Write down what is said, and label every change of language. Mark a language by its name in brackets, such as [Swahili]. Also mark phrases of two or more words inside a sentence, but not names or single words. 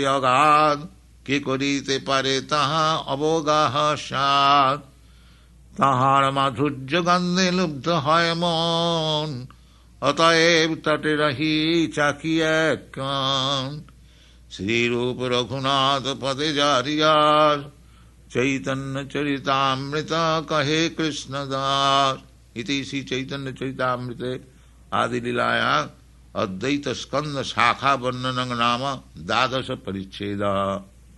[Bangla] অগাধ, কে করিতে পারে তাহা অবগাহ সাধ, তাহার মাধুর্য গন্ধে লুব্ধ হয় মন, অতএব তটে রহি চাকি এক কান। শ্রীরূপ রঘুনাথ পদে জারিয়ার, চৈতন্য চরিতামৃত কহে কৃষ্ণদাস। [Sanskrit] इति श्री चैतन्य चरितामृते आदि लीलाया अद्वैत स्कंद शाखा वर्णन नाम द्वादश परिच्छेद।